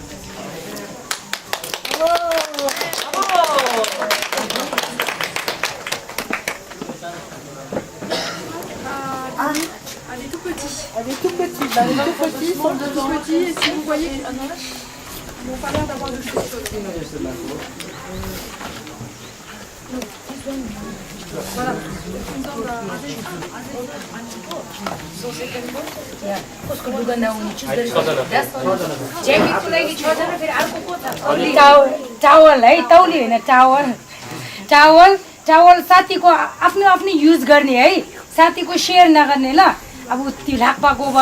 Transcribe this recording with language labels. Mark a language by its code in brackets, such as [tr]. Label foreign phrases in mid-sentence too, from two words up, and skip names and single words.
[fr] Elle est tout petite. Elle est tout petite. Elle est tout petite, sont tout petits. Et si vous voyez, ils n'ont pas l'air d'avoir de chaussures. Voilà. [ne] टावल है तौली होइन टावल टावल टावल साथीको आफ्नो आफ्नो युज गर्ने है साथीको सेयर नगर्ने ल अब त्यो लाक्पाको वा